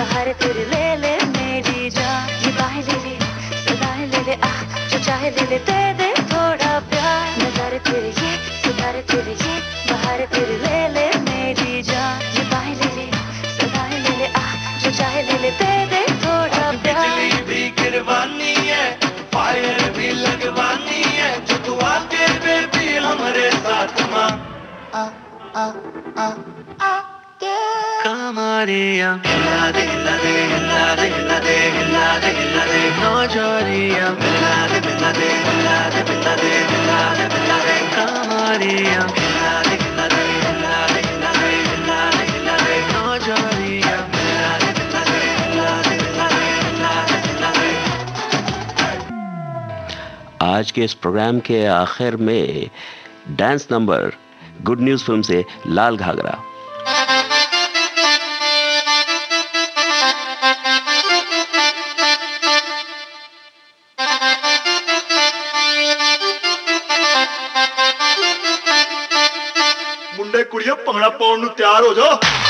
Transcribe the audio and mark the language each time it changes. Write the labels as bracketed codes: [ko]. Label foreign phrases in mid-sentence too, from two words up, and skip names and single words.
[hi] नजारे तेरे ले ले मेरी जान, ये बाहें ले ले, सदाएं ले ले, आ जो चाहे ले ले, दे दे थोड़ा प्यार, नजारे तेरे ये, सितारे तेरे ये, बहारे तेरे ले ले मेरी जान, ये बाहें ले ले, सदाएं ले ले, आ जो चाहे ले ले, दे दे थोड़ा प्यार। बिजली भी गिरवानी है, फायर भी लगवानी है, जो तू आके बेबी हमारे साथ माँ आ आ आ आ कमरिया हिला दे हिला दे हिला दे हिला दे हिला दे हिला दे नौजरिया हिला दे हिला दे हिला दे हिला दे हिला दे हिला दे कमरिया हिला दे हिला दे हिला दे हिला दे हिला दे हिला दे नौजरिया हिला दे हिला दे हिला दे हिला दे हिला दे हिला दे। आज के इस प्रोग्राम के आखिर में [en] dance number [hi] गुड न्यूज फिल्म से लाल घाघरा। [pa] ਮੁੰਡੇ ਕੁੜੀਆਂ ਭੰਗੜਾ ਪਾਉਣ ਨੂੰ ਤਿਆਰ ਹੋ ਜਾਓ।